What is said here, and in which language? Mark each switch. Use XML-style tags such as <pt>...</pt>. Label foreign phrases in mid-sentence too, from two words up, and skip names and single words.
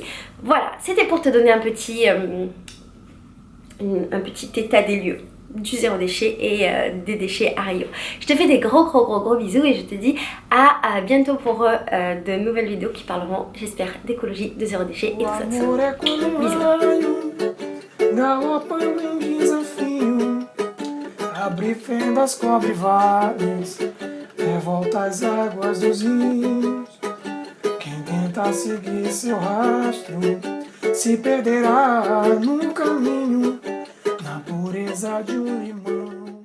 <fr>Voilà, c'était pour te donner un petit état des lieux du zéro déchet et des déchets à Rio. Je te fais des gros bisous et je te dis à bientôt pour de nouvelles vidéos qui parleront, j'espère, d'écologie, de zéro déchet et tout ça. Bisous.</fr> <pt>Abre fendas, cobre vales, revolta as águas dos rios. Quem tenta seguir seu rastro se perderá no caminho, na pureza de limão.</pt>